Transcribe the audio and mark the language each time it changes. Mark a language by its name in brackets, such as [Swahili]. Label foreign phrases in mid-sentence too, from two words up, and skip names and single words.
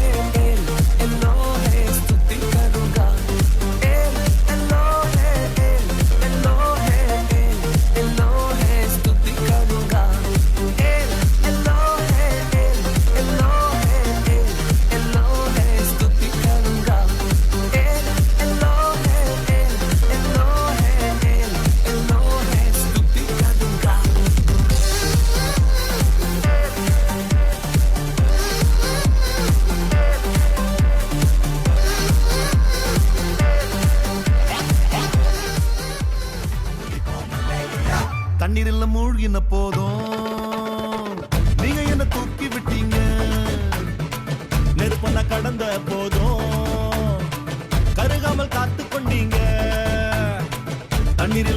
[Hindi] एल एलो है स्तुति करूँगा एल एलो है एल एलो है एल एलो है स्तुति करूँगा एल एलो है एल एलो है एल एलो है स्तुति करूँगा एल एलो है एल एलो है एल एलो है स्तुति करूँगा [Tamil] தண்ணீரில் மூழ்கின போதும் நீங்க என்ன தூக்கி விட்டீங்க நெருப்பன கடந்த போதும் கருகாமல் காத்து கொண்டீங்க தண்ணீரில்